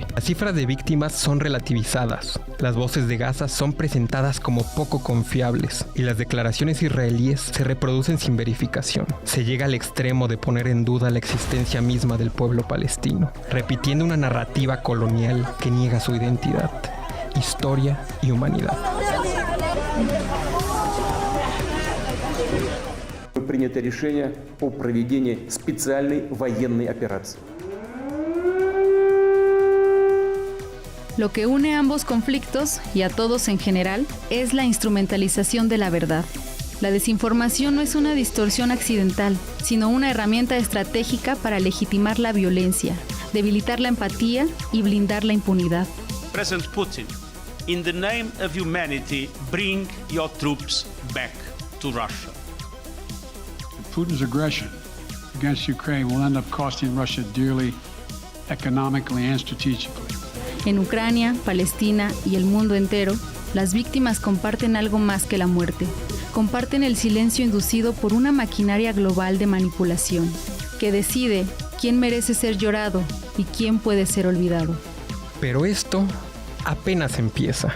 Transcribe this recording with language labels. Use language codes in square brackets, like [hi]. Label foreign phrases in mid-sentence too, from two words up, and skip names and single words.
[es] Las cifras de víctimas son relativizadas. Las voces de Gaza son presentadas como poco confiables y las declaraciones israelíes se reproducen sin verificación. Se llega al extremo de poner en duda la existencia misma del pueblo palestino, repitiendo una narrativa colonial que niega su identidad, historia y humanidad. [ru] Принято решение о проведении специальной военной операции. [es] Lo que une ambos conflictos, y a todos en general, es la instrumentalización de la verdad. La desinformación no es una distorsión accidental, sino una herramienta estratégica para legitimar la violencia, debilitar la empatía y blindar la impunidad. [en] President Putin, in the name of humanity, bring your troops back to Russia. Putin's aggression against Ukraine will end up costing Russia dearly, economically and strategically. [es] En Ucrania, Palestina y el mundo entero, las víctimas comparten algo más que la muerte. Comparten el silencio inducido por una maquinaria global de manipulación, que decide quién merece ser llorado y quién puede ser olvidado. Pero esto apenas empieza.